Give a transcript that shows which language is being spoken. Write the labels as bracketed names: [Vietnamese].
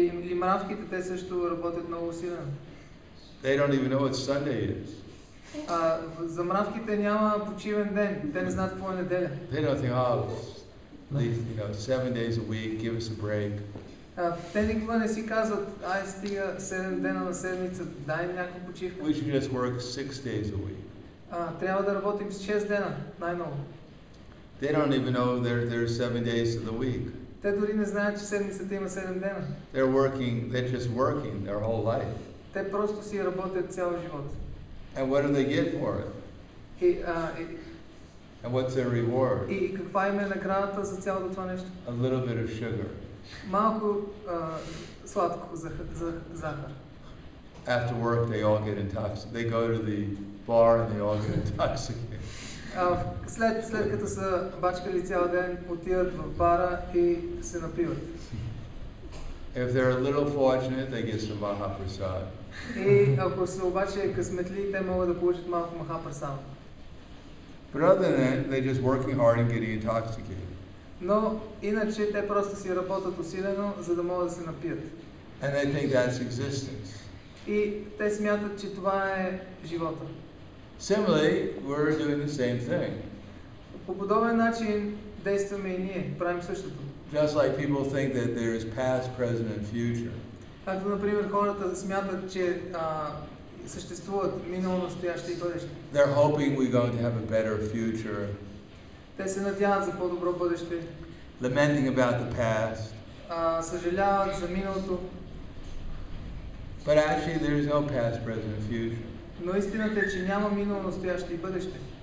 [Bulgarian] И мравките, те също работят много усилено. [English] They don't even know what Sunday is. [Bulgarian] За мравките няма почивен ден. Те не знаят какво е неделя. [English] They don't think, oh, these, 7 days a week, give us a break. [Bulgarian] Те никога не си казват, ай стига 7 дена на седмица, дай им някаква почивка. [English] We should just work 6 days a week. [Bulgarian] Трябва да работим с 6 дена, най-много. [English] They don't even know there's 7 days of the week. [Bulgarian] Те дори не знаят, че седмицата има 7 дена. [English] They're just working their whole life. [Bulgarian] Те просто си работят цял живот. [English] And what do they get for it? And what's their reward? [Bulgarian] И каква им е наградата за цялото това нещо? [English] A little bit of sugar. [Bulgarian] Малко сладко захар. [English] After work, they all get intoxicated. They go to the bar and they all get intoxicated. [Bulgarian] След като са бачкали цял ден, отиват в бара и се напиват. [English] If they're a little fortunate, they get some Mahaprasad. [Bulgarian] И ако са обаче късметли, те могат да получат малко Махапрасад. [English] But other than that, they're just working hard and getting intoxicated. [Bulgarian] Но иначе те просто си работят усилено, за да могат да се напият. [English] And they think that's existence. [Bulgarian] И те смятат, че това е живота. [English] Similarly, we're doing the same thing. [Bulgarian] По подобен начин действаме и ние, правим същото. [English] Just like people think that there is past, present, and future. [Bulgarian] Както, например, хората смятат, че съществуват минало, настояще и бъдеще. [English] They're hoping we're going to have a better future. [Bulgarian] Те се надяват за по-добро бъдеще. [English] Lamenting about the past. [Bulgarian] Съжаляват за миналото. [English] But actually, there is no past, present, and future. [Bulgarian] Но истината е, че няма минало, настояще и бъдеще.